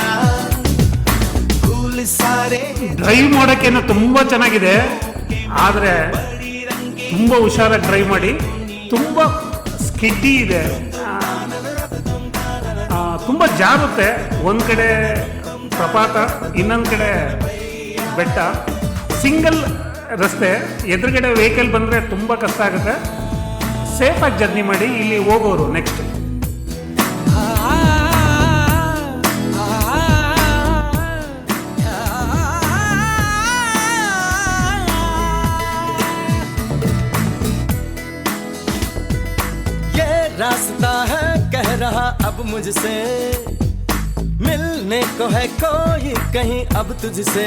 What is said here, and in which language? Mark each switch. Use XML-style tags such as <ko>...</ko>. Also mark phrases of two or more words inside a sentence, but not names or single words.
<hi>फूल सारे</hi> <kn>ಡ್ರೈವ್ ಮಾಡೋಕ್ಕೇನೋ ತುಂಬ ಚೆನ್ನಾಗಿದೆ, ಆದರೆ ತುಂಬ ಹುಷಾರಾಗಿ ಡ್ರೈವ್ ಮಾಡಿ. ತುಂಬ ಸ್ಕಿಡ್ಡಿ ಇದೆ, ತುಂಬ ಜಾರುತ್ತೆ. ಒಂದು ಕಡೆ ಪ್ರಪಾತ, ಇನ್ನೊಂದು ಕಡೆ ಬೆಟ್ಟ, ಸಿಂಗಲ್ ರಸ್ತೆ. ಎದುರುಗಡೆ ವೆಹಿಕಲ್ ಬಂದರೆ ತುಂಬ ಕಷ್ಟ ಆಗುತ್ತೆ. ಸೇಫಾಗಿ ಜರ್ನಿ ಮಾಡಿ. ಇಲ್ಲಿ ಹೋಗೋರು ನೆಕ್ಸ್ಟ್</kn> <hi>ये रास्ता है कह रहा अब मुझसे, मिलने को है कोई कहीं अब तुझसे.</hi>